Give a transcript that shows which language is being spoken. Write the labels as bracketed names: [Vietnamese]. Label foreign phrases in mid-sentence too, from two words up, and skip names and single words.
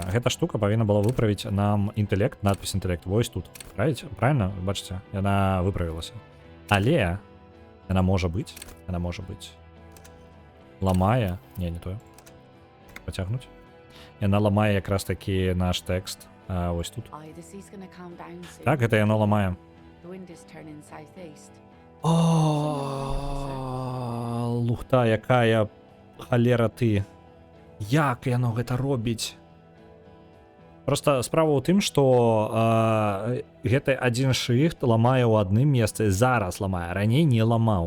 [Belarusian] Гэта штука павінна была выправіць нам інтэлект, надпіс інтэлект вось тут. Правильно? Бачыце? Яна выправілася. Але яна можа быць, ламае, не тое. Пацягнуць. Яна ламае якраз такі наш тэкст. Вось тут. [English] Aye, the sea's gonna calm down soon. [Belarusian] Так, гэта яно ламае. [English] The wind is turning southeast. [Belarusian] Лухта, якая халера ты. Як яно гэта робіць? Просто справа ў тым, што гэты адзін шрифт ламае ў адным месцы, зараз ламае, раней не ламаў.